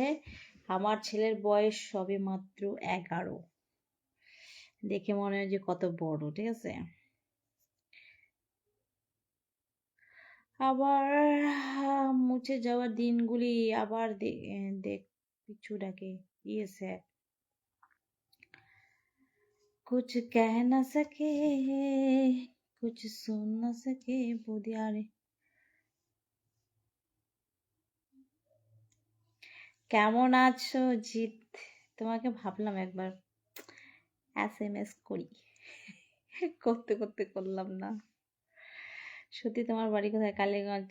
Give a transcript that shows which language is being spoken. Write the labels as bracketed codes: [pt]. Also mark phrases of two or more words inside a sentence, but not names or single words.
[bn] আমার ছেলের বয়স সবে মাত্র 11। দেখে মনে হয় যে কত বড়, ঠিক আছে। আবার মুছে যাওয়া দিনগুলি আবার দেখ পিছু ডাকে। ইয়েস হ্যাঁ, [hi] कुछ कह न सके, कुछ सुन न सके बुधियारे। [bn] কেমন আছো জিৎ? তোমাকে ভাবলাম একবার SMS করি, করতে করতে করলাম না। সত্যি তোমার বাড়ি কোথায়? কালীগঞ্জ।